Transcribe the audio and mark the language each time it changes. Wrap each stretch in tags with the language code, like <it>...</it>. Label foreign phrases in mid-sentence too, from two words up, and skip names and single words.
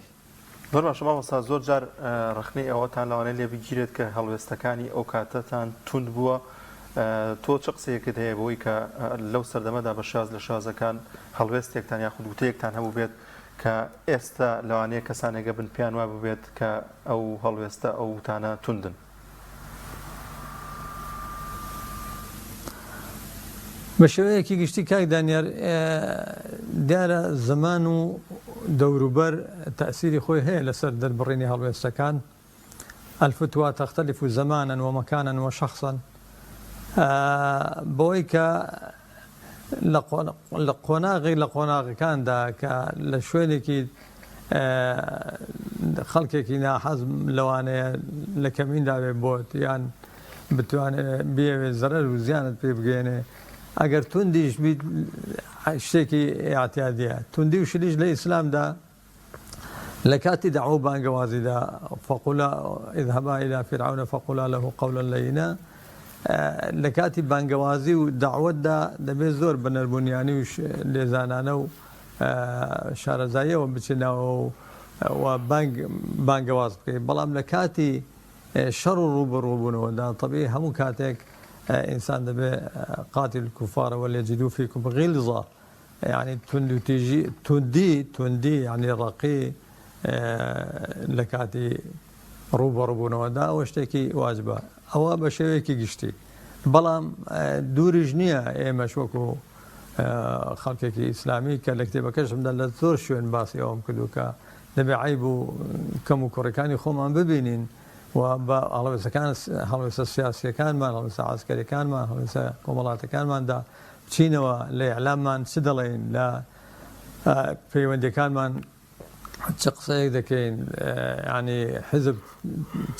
<ckb>زۆر باشە مامۆستا زۆر جار ڕخنەی ئەوەتان لەوانەیە لێ بگیرێت کە هەڵوێستەکانی ئەو کاتەتان توند بووە تۆ چ قسەیەکت هەیە بۆی کە لەو سەردەمەدا بە شاز لە شازەکان هەڵوێستێکتان یاخود وتەیەکتان هەبوو بێت کە ئێستا لەوانەیە کەسانێکە بن پیان وا ببێت کە ئەو هەڵوێستە ئەو وتانە توندن؟ بە شێوەیەکی گشتی کاک دانیار دیارە زەمان و دەوروبەر تەئسیری خۆی هەیە لەسەر دەربڕینی هەڵوێستەکان</ckb> <ar>الفتوى تختلف زمانا ومكانا وشخصا</ar> <ckb>بۆی کە لە قۆناغەکاندا کە لە شوێنێکی خەڵکێکی ناحەز لەوانەیە لە کەمیندا بێ بۆت یان بتوانێت بێوێت زەرەر و زیانت پێ بگەێنێ ئەگەر توندیش بیت شتێکی ئاعتیادیە توندی و شلیش لە ئیسلامدا لە کاتی دەعوە بانگەوازیدا</ckb> <ar>فقولا اذهبا إلى فرعون فقولا له قولا لينا</ar> <ckb>لە کاتی بانگەوازی و داوەتدا دەبێت زۆر بە نەربوونیانی و لێزانانە و شارەزاییەوە بچێنەوە و بانگەواز بکەیت بەڵام لە کاتی شەڕ و ڕوبەڕووبوونەوەدا طبيعي هەموو کاتێک ئینسان دەبێ</ckb> <ar>قاتل الكفار وليجدوا فيكم غلظة</ar> <ckb>يعني توندي يعني رقي لكاتي ڕوبەڕووبوونەوەدا ئەوە شتێکی واجبە ئەوە بە شێوەیەکی گشتی بەڵام دووریژ نییە ئێمەش وەکو خەڵکێکی ئیسلامی کە لە کتێبەکەشمدا لە زۆر شوێن باسی ئەوم کردو کە دەبێ عیب و کەم و کوڕەکانی خۆمان ببینین و بە هەڵوێستە سیاسیەکانمان هەڵوێستە عاسکەریەکانمان هەڵوێستە کۆمەڵاتەکانماندا بچینەوە لە ئیعلاممان چ دەڵێن لە پەیوەندیەکانمان چ قسەیەک دەکەین ینی حزب چ</ckb>